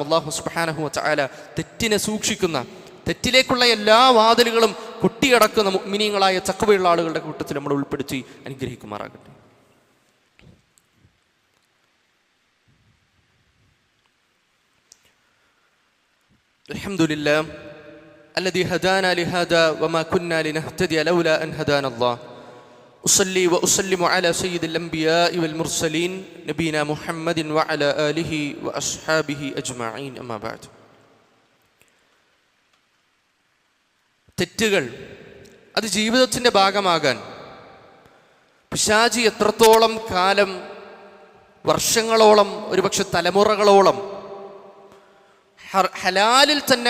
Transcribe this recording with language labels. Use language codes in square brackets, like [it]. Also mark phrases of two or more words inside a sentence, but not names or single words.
[ml] അല്ലാഹു [ar] سبحانه وتعالى [ml] തെറ്റിനെ സൂക്ഷിക്കുന്ന, തെറ്റിലേക്കുള്ള എല്ലാ വാതിലുകളും കൊട്ടിയടക്കുന്ന മുഅ്മിനീങ്ങളായ തഖ്വയുള്ള ആളുകളുടെ കൂട്ടത്തിൽ നമ്മൾ ഉൾപ്പെടുത്തി അനുഗ്രഹിക്കുമാറാകട്ടെ. [ar] അൽഹംദുലില്ലാഹ് الذي هدانا لهذا وما كنا لنهتدي لولا أن هدانا الله. أصلي وأسلم على سيد الأنبياء والمرسلين نبينا محمد وعلى آله وأصحابه أجمعين. أما بعد. [ml] തെറ്റുകൾ അത് ജീവിതത്തിൻ്റെ ഭാഗമാകാൻ പിശാചി എത്രത്തോളം കാലം വർഷങ്ങളോളം, ഒരുപക്ഷെ തലമുറകളോളം ഹലാലിൽ തന്നെ